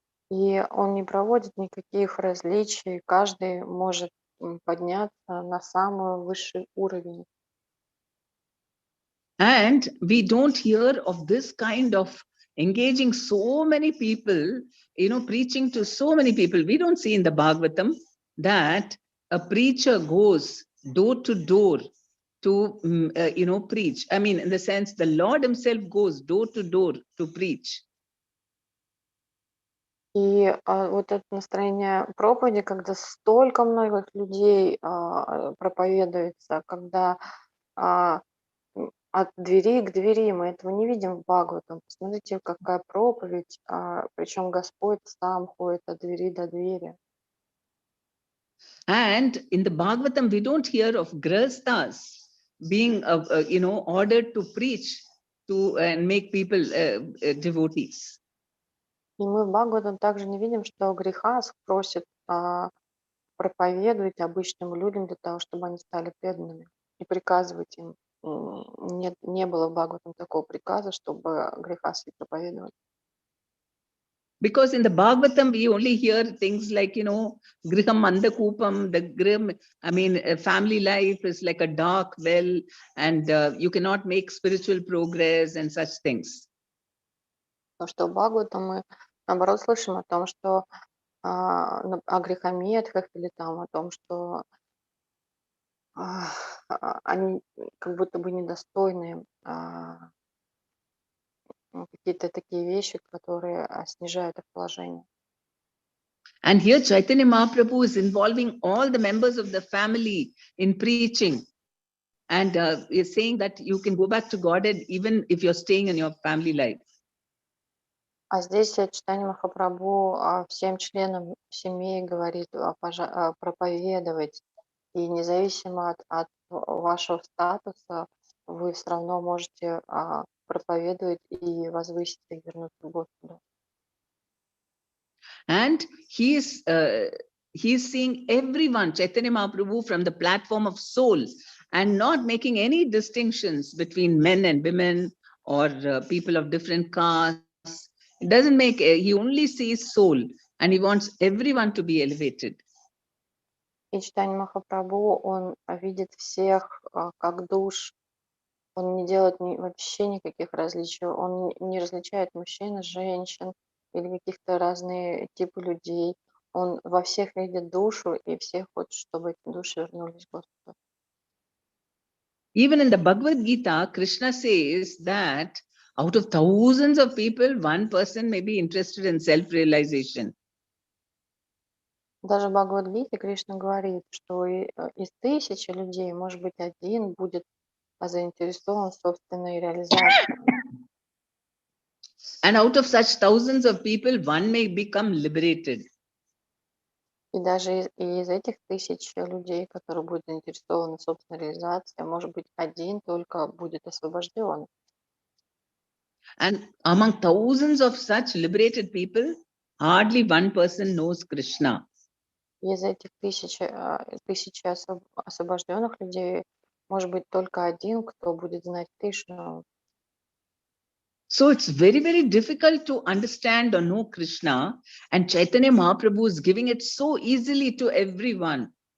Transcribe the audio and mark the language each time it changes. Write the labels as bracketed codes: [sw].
[ru] И он не проводит никаких различий, каждый может подняться на самый высший уровень. [en] And we don't hear of this kind of engaging so many people, preaching to so many people. We don't see in the Bhagavatam that a preacher goes door to door to, preach. I mean, in the sense, the Lord himself goes door to door to preach. [ru] И вот это настроение проповеди, когда столько многих людей проповедуется, когда от двери к двери, мы этого не видим в Бхагаватам. Посмотрите, какая проповедь, причем Господь сам ходит от двери до двери. [en] And in the Bhagavatam, we don't hear of grahasthas being, ordered to preach to and make people devotees. [ru] И мы в Бхагаватам также не видим, что грехас просит проповедовать обычным людям для того, чтобы они стали преданными, и приказывать им. Не было в Бхагаватам такого приказа, чтобы грехасы проповедовать. [en] Because in the Bhagavatam, we only hear things like, [sa] griham mandakupam, [en] the griham, family life is like a dark well, and you cannot make spiritual progress and such things. [ru] Потому что в Бхагаватам мы, наоборот, слышим о том, что о грехометках или там о том, что они как будто бы недостойны какие-то такие вещи, которые снижают их положение. [en] And here Chaitanya Mahaprabhu is involving all the members of the family in preaching. And is saying that you can go back to Godhead even if you're staying in your family life. [ru] А здесь Чайтанья Махапрабху всем членам семьи говорит проповедовать. И независимо от вашего статуса, вы все равно можете проповедовать и возвыситься и вернуться к Господу. [en] And he's seeing everyone, Chaitanya Mahaprabhu, from the platform of soul and not making any distinctions between men and women or people of different castes. It doesn't make, he only sees soul and he wants everyone to be elevated. [ru] И Чайтанья Махапрабху, он видит всех как душ, он не делает вообще никаких различий, он не различает мужчин и женщин или каких-то разные типы людей. Он во всех видит душу, и все хочет, чтобы эти души вернулись к Господу. [en] Even in the Bhagavad Gita, Krishna says that out of thousands of people, one person may be interested in self-realization. [ru] Даже в Бхагавад-гите Кришна говорит, что из 1000 людей, может быть, один будет заинтересован в собственной реализации. [en] And out of such thousands of people, one may become liberated. [ru] И даже из этих 1000 людей, которые будут заинтересованы в собственной реализации, может быть, один только будет освобожден. [en] And among thousands of such liberated people, hardly one person knows Krishna. [ru] Из этих 1000 освобожденных людей, может быть, только один, кто будет знать Кришну. [en] So it's very, very difficult to understand or know Krishna, and Chaitanya Mahaprabhu is giving it so easily to everyone.